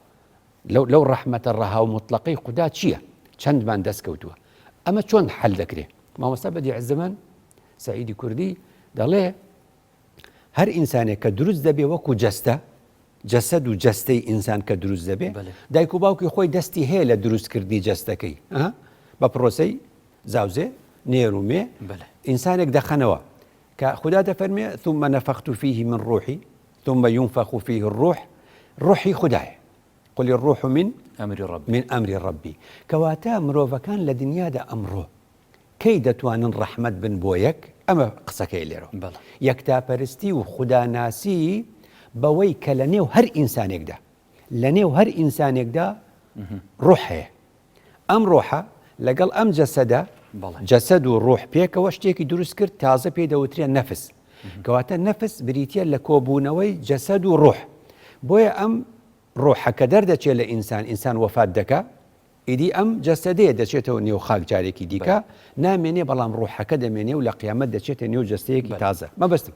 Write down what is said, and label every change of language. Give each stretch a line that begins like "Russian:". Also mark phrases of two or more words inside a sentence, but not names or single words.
Central Kurdish: لەو ڕەحمەتە ڕەها و مطلقەی خوددا چییە چەندمان دەستکەوتووە ئەمە چۆن حەل دەکرێت مامۆستا بەدیع زەمان سەعیدی کوردی دەڵێ هەر ئینسانێک کە دروست دەبێ وەکو جەستە جەسەد و جەستەی ئینسان کە دروست دەبێ دایک و باوکی خۆی دەستی هەیە لە دروستکردنی جەستەکەی بە پرۆسەی زاوزێ نێرومێ ئینسانێک دەخەنەوە کە خوددا دەفەرمێ
Arabic: ثم نفخت فيه من روحي ثم ينفخ فيه الروح
Central Kurdish: روحی خوددایە
Arabic: قل الروح من أمر ربي
Central Kurdish: کەواتە مرۆڤەکان لە دنیادا ئەمڕۆ کەی دەتوانن ڕەحمەت بن بۆ یەک ئەمە قسەکەی لێرە یەکتاپەرستی و خوداناسی بەوەی کە لە نێو هەر ئینسانێکدا لە نێو هەر ئینسانێکدا ڕوح هەیە ئەم ڕۆحە لەگەڵ ئەم جەسەدا جەسەد و ڕۆح پێکەوە شتێکی دروست کرد تازە پێی دەوترێن نەفس کەواتە نەفس بریتە لە کۆبوونەوەی جەسەد و ڕۆح بۆیە ئەم ڕۆحەکە دەردەچێت لە ئینسان وەفات دەکا ئیدی ئەم جەسەدەیە دەچێتەوە نێو خاک جارێکی دیکە نامێنێ بەڵام ڕۆحەکە دەمێنێ و لە قیامەت دەچێتە نێو جەستەیەکی تازە مەبەستم